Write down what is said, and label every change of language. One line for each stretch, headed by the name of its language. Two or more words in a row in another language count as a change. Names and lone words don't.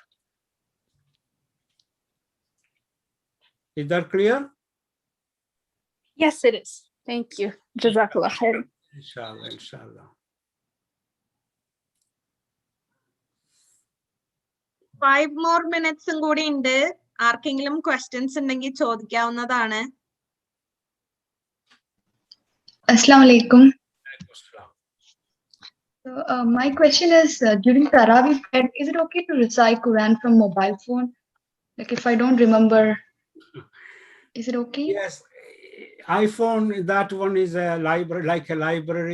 English: Is that clear? Yes, it is. Thank you.
Arabic: جزاك الله خير.
English: Inshallah.
Malayalam: 5
English: more minutes
Malayalam: കൂടി ഉണ്ട്. ആർക്കെങ്കിലും ക്വസ്റ്റ്യൻസ് ഉണ്ടെങ്കിൽ ചോദിക്കാവുന്നതാണ്.
Arabic: السلام عليكم.
English: So, my question is, during Tarabi prayer, is it okay to recite Quran from mobile phone? Like if I don't remember, is it okay? Yes, iPhone, that one is a library, like a library.